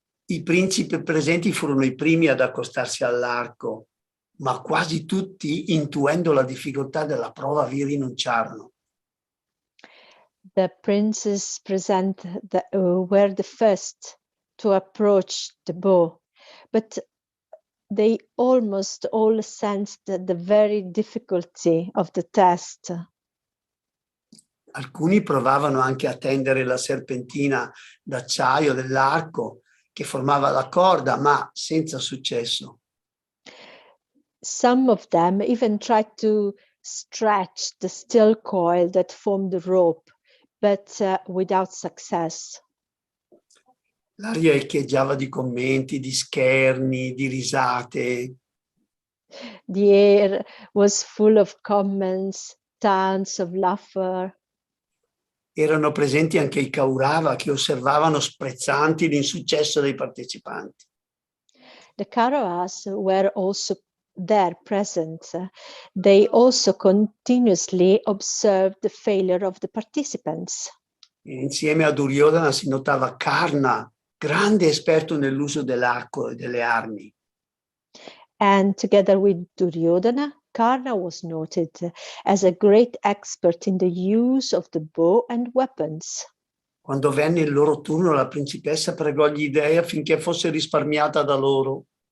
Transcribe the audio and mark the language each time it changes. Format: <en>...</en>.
<it>I principi presenti furono i primi ad accostarsi all'arco, ma quasi tutti, intuendo la difficoltà della prova, vi rinunciarono.</it> <en>The princes present were the first to approach the bow, but they almost all sensed the very difficulty of the test.</en> <it>Alcuni provavano anche a tendere la serpentina d'acciaio dell'arco che formava la corda, ma senza successo.</it> <en>Some of them even tried to stretch the steel coil that formed the rope, but without success.</en> <it>L'aria echeggiava di commenti, di scherni, di risate.</it> <en>The air was full of comments, tons of laughter.</en> <it>Erano presenti anche i Kaurava che osservavano sprezzanti l'insuccesso dei partecipanti.</it> <en>The Kauravas were also there present. They also continuously observed the failure of the participants.</en> <it>E insieme a Duryodhana si notava Karna, grande esperto nell'uso dell'arco e delle armi.</it> <en>And together with Duryodhana, Karna was noted as a great expert in the use of the bow and weapons.</en> <it>Quando venne il loro turno, la principessa pregò gli dei affinché fosse risparmiata da loro.</it>